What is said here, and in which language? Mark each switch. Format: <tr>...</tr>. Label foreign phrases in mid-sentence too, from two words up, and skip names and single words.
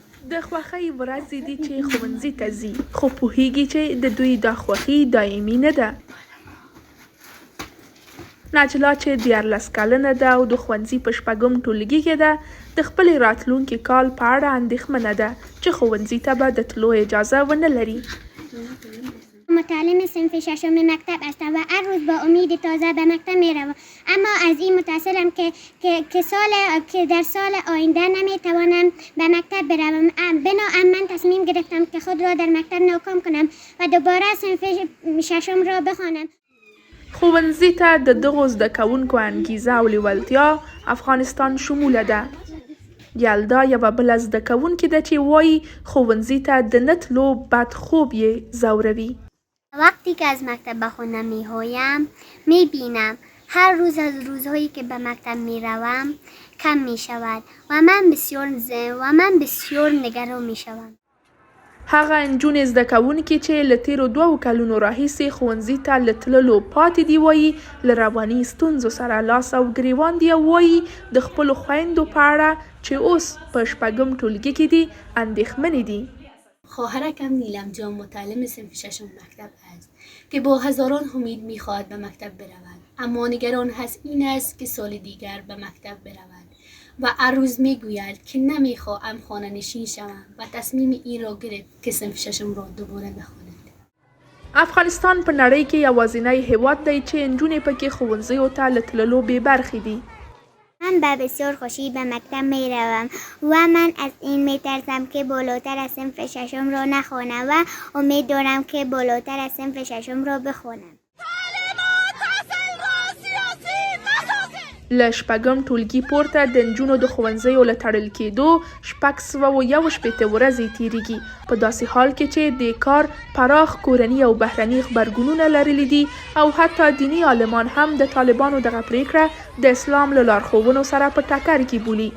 <ps>د خوښۍ ورځې دي چې ښوونځي ته ځي، خو پوهیږي چې د دوی دا خوښي دایمي نه ده. نجلا چې 14 کلنه ده او د ښوونځي په 6م ټولګي کې ده، د خپلې راتلونکي کال په اړه اندېښمنه ده چې ښوونځي ته به د تلو اجازه ونه لري.</ps> <fa>متعلم صنف 6 مکتب هستم و هر روز با امید تازه به مکتب میروم، اما از این متأثرم که در سال آینده نمیتوانم به مکتب بروم. بنابراین من تصمیم گرفتم که خود را در مکتب ناکام کنم و دوباره صنف 6 را بخوانم.</fa> <ps>ښوونځي ته د دغو زده کوونکو انګیزه او لیوالتیا افغانستان شموله ده. یلدا یوه بله زده کوونکې ده چې وایي ښوونځي ته د نه تلو بد خوب یې ځوروي.</ps> <fa>وقتی که از مکتب به خانه می‌آیم می‌بینم هر روز از روزهایی که به مکتب می‌روم کم می‌شود و من بسیار نگران می‌شوم.</fa> <ps>هغه نجونې زده کوونکې چې له تیرو 2 کلونو راهیسې ښوونځي ته له تللو پاتې دي وایي له رواني ستونزو سره لاس او ګریوان دي او وایي د خپلو خویندو په اړه چې اوس په 6م ټولګي کې دي اندېښمنې دي.</ps> <fa>خواهرکم نیلم جان متعلم صنف 6 مکتب است که با هزاران امید می‌خواهد به مکتب برود، اما نگران هست این است که سال دیگر به مکتب برود و هر روز میگوید که نمیخواهم خانه نشین شوم و تصمیم این را گرفت که صنف 6 را دوباره بخواند.</fa> <ps>افغانستان په نړۍ کې یوازینی هیواد دی چې نجونې پکې ښوونځیو ته له تللو بې برخې دي.</ps> <fa>من به بسیار خوشی به مکتب می روم و من از این می ترسم که بالاتر از صنف 6 را نخوانم و امید دارم که بالاتر از صنف 6 را بخوانم.</fa> <ps>له 6م ټولګي پورته د نجونو د ښوونځیو له تړل کېدو 661 ورځې تیریږي، په داسې حال کې چې د کار پراخ کورني او بهرني غبرګونونه لرلي دي او حتی دیني عالمان هم د طالبانو دغه پریکړه د اسلام له لارښوونو سره په ټکر کې بولي.</ps>